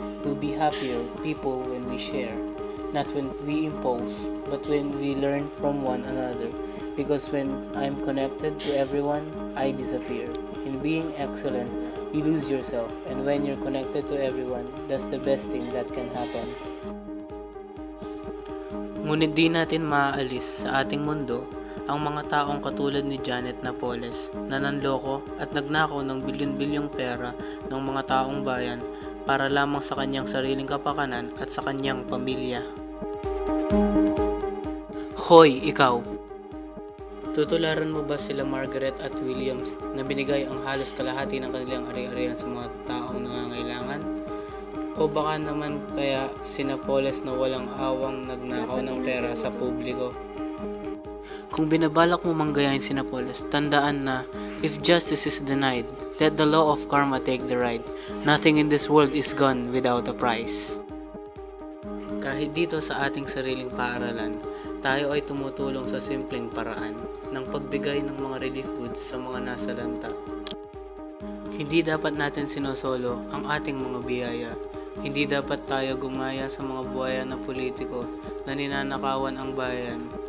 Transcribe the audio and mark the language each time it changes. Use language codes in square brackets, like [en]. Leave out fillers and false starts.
[en] We'll be happier people when we share, not when we impose, but when we learn from one another. Because when I'm connected to everyone, I disappear. In being excellent, you lose yourself, and when you're connected to everyone, that's the best thing that can happen. [tl] Ngunit di natin maaalis sa ating mundo ang mga taong katulad ni Janet Napoles na nanloko at nagnakaw ng bilyon-bilyong pera ng mga taong bayan para lamang sa kanyang sariling kapakanan at sa kanyang pamilya. Hoy, ikaw! Tutularan mo ba sila Margaret at Williams na binigay ang halos kalahati ng kanilang ari-arian sa mga taong nangangailangan? O baka naman kaya si Napoles na walang awang nagnakaw ng pera sa publiko? Kung binabalak mo manggayahin si Napoles, tandaan na [en] if justice is denied, let the law of karma take the ride. Nothing in this world is gone without a price. [tl] Kahit dito sa ating sariling paaralan, tayo ay tumutulong sa simpleng paraan ng pagbigay ng mga relief goods sa mga nasa lanta. Hindi dapat natin sinosolo ang ating mga biyaya. Hindi dapat tayo gumaya sa mga buhaya na politiko na ninanakawan ang bayan.